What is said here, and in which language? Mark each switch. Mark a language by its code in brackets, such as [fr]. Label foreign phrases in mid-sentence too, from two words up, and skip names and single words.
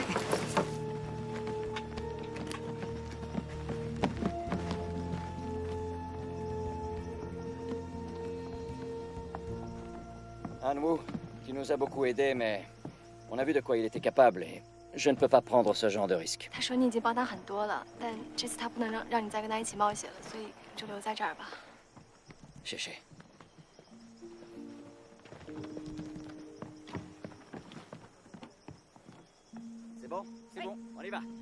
[fr] Anwu, qui nous a beaucoup aidés, mais on a vu de quoi il était capable et je ne peux pas prendre ce genre de risque. [zh] 他说你已经帮他很多了，但这次他不能让你再跟他一起冒险了，所以就留在这儿吧。 [fr] 谢谢。C'est bon, on y va.